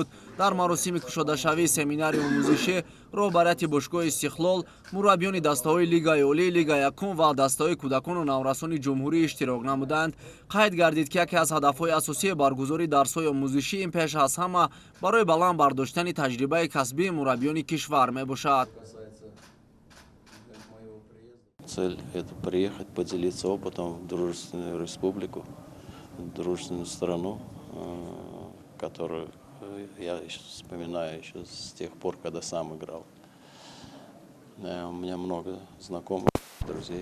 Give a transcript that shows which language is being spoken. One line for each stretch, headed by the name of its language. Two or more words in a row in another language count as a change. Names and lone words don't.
Tajik: Дар маросими кушодашавии семинари омӯзишӣ роҳбарияти бошгоҳи Истиқлол, мураббиёни дастаҳои Лигаи Олӣ, Лига Якум ва дастаҳои кӯдакону наврасони ҷумҳурӣ иштирок намуданд. Қайд гардид, ки яке аз ҳадафҳои асосии баргузории дарсҳои омӯзишӣ ин пеш аз ҳама барои баланд бардоштани таҷрибаи касбии мураббиёни кишвар мебошад.
Russian: Цель – это приехать, поделиться опытом в дружественную республику, в дружественную страну, которую я вспоминаю еще с тех пор, когда сам играл. У меня много знакомых, друзей.